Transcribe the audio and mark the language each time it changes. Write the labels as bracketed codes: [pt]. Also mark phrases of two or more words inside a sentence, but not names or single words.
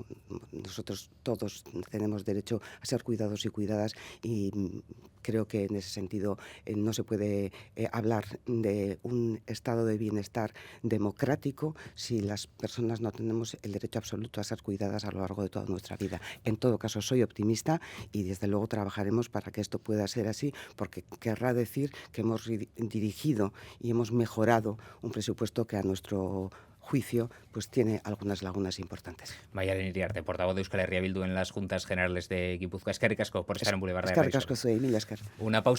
[es] Nosotros todos tenemos derecho a ser cuidados y cuidadas y creo que en ese sentido no se puede hablar de un estado de bienestar democrático si las personas no tenemos el derecho absoluto a ser cuidadas a lo largo de toda nuestra vida. En todo caso, soy optimista y desde luego trabajaremos para que esto pueda ser así, porque querrá decir que hemos dirigido y hemos mejorado un presupuesto que a nuestro juicio pues tiene algunas lagunas importantes. Maialen Iriarte, portavoz de Euskal Herria Bildu en las Juntas Generales de Guipúzcoa. [eu] Eskerrik asko [es] por estar en Boulevard de [eu] Eskerrik asko zuei, mila esker. [es] Una pausa.